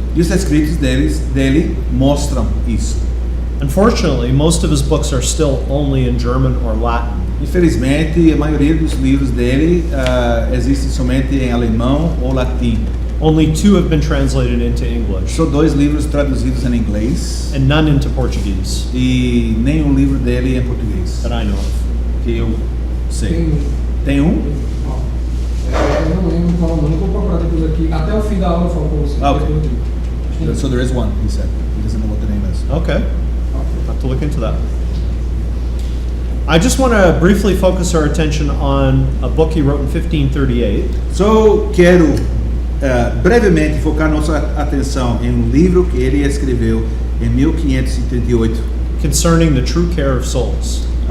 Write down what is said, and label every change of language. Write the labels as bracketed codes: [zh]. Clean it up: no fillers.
[pt] E os escritos dele mostram isso. [en] Unfortunately, most of his books are still only in German or Latin. [pt] Infelizmente, a maioria dos livros dele existe somente em alemão ou latim. [en] Only 2 have been translated into English, [pt] São 2 livros traduzidos em inglês [en] and none into Portuguese [pt] e nenhum livro dele em português, [en] that I know of. [pt] que eu sei. Tem um? Eu não lembro qual o nome, vou procurar depois aqui. Até o fim da aula eu falo com você. [en] Okay. So there is one, he said. He doesn't know what the name is. Okay, I'll have to look into that. I just want to briefly focus our attention on a book he wrote in 1538. [pt] So, quero brevemente focar nossa atenção em livro que ele escreveu em 1538, [en] concerning the true care of souls.